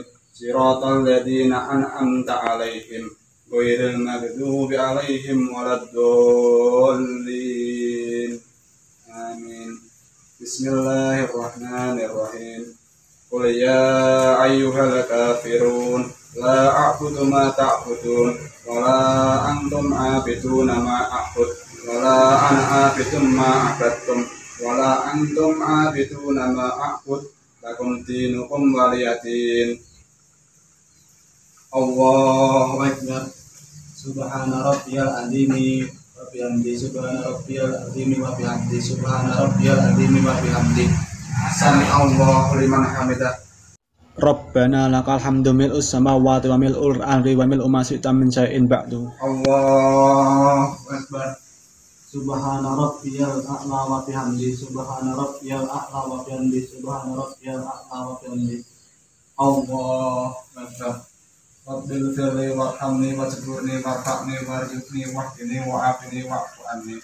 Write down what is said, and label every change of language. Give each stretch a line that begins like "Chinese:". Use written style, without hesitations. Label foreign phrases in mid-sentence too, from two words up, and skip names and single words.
Arabic: صراط الذين أنعمت عليهم غير المغضوب عليهم ولا الضالين. Amin. بسم الله الرحمن الرحيم. قل يا أيها الكافرون لا أعبد ما تعبدون ولا أنتم عابدون ما أعبد ولا أنا عابد ما عبدتم ولا أنتم عابدون ما أعبد لكم دينكم ولي دين. الله أكبر سبحان ربي العظيم وبحمده سبحان ربي العظيم وبحمده سبحان ربي العظيم وبحمده سمع الله لمن حمده. ربنا لك الحمد ملء السماوات وملء الأرض وملء ما شئت من شيء بعد. الله أكبر. سبحان ربي الأعلى وبحمده سبحان ربي الأعلى وبحمده سبحان ربي الأعلى وبحمده. الله أكبر. رب اغفر لي وارحمني واجبرني وارفعني وارزقني واهدني وعافني واعف عني.